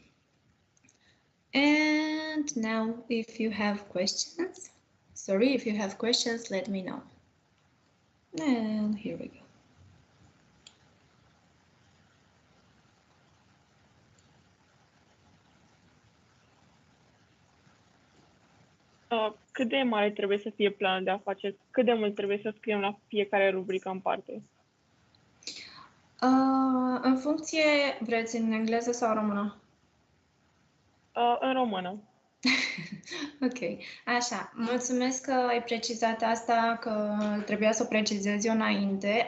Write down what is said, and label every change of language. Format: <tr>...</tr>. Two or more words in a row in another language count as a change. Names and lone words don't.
<en>And now if you have questions, if you have questions, let me know. And here we go.</en> <ro>Cât de mare trebuie să fie planul de afaceri? Cât de mult trebuie să scriem la fiecare rubrică în parte? În funcție, vreți în engleză sau română? În română. Ok, așa, mulțumesc că ai precizat asta, că trebuia să o precizez eu înainte.</ro>